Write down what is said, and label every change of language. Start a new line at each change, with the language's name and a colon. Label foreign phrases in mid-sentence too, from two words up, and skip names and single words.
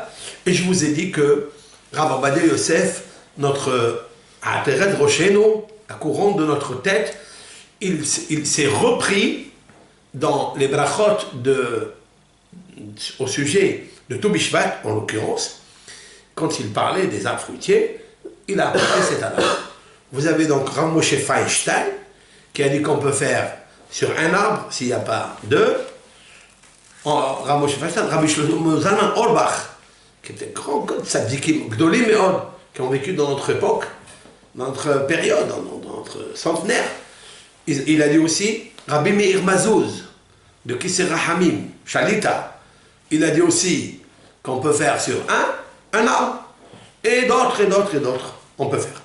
French: Et je vous ai dit que Rav Ovadia Yosef, notre
Hebrew: עטרת ראשנו,
French: la couronne de notre tête, il s'est repris dans les brachot au sujet de Tou Bishvat, en l'occurrence, quand il parlait des arbres fruitiers, il a apporté cette halakha. Vous avez donc Rav Moshe Feinstein, qui a dit qu'on peut faire sur un arbre, s'il n'y a pas deux. Rav Moshe Feinstein, Rabbi Shlomo Zalman Auerbach, qui était grand tzadikim,
Hebrew: גדולים מאוד,
French: qui ont vécu dans notre époque, dans notre période, dans notre centenaire. Il a dit aussi Rabbi Meir Mazouz, de Kisser Rahamim, Shalita. Il a dit aussi qu'on peut faire sur un arbre, et d'autres, on peut faire.